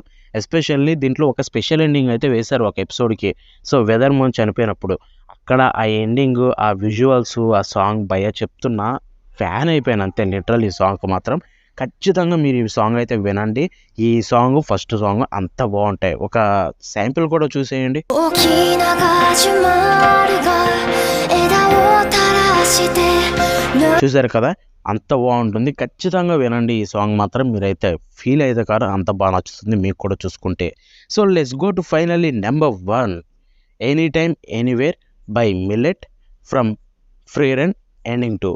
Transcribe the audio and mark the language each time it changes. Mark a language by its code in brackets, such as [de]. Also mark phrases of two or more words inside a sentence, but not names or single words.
[te] ఎస్పెషల్లీ దీంట్లో ఒక [en] special ending [te] అయితే వేశారు ఒక ఎపిసోడ్‌కి. సో వెదర్ మోన్ చనిపోయినప్పుడు. అక్కడ ఆ ఎండింగు, ఆ విజువల్సు, ఆ సాంగ్ భయ్యా చెప్తున్నా ఫ్యాన్ అయిపోయాను అంతే లిటరల్లీ ఈ సాంగ్‌కి మాత్రం. ఖచ్చితంగా మీరు ఈ సాంగ్ అయితే వినండి. ఈ సాంగ్ [en] first song [te] అంత బావుంటాయి. ఒక శాంపిల్ కూడా చూసేయండి. [ja] 大きなガジュマルが枝を垂らして [te] చూసారు కదా! అంత బావుంటుంది. ఖచ్చితంగా వినండి ఈ సాంగ్ మాత్రం. మీరైతే ఫీల్ అయితే కాదు, అంత బా నచ్చుతుంది మీకు కూడా చూసుకుంటే. [en] so let's go to finally number 1 'Any Time Anywhere' by milet from Free Run ending 2.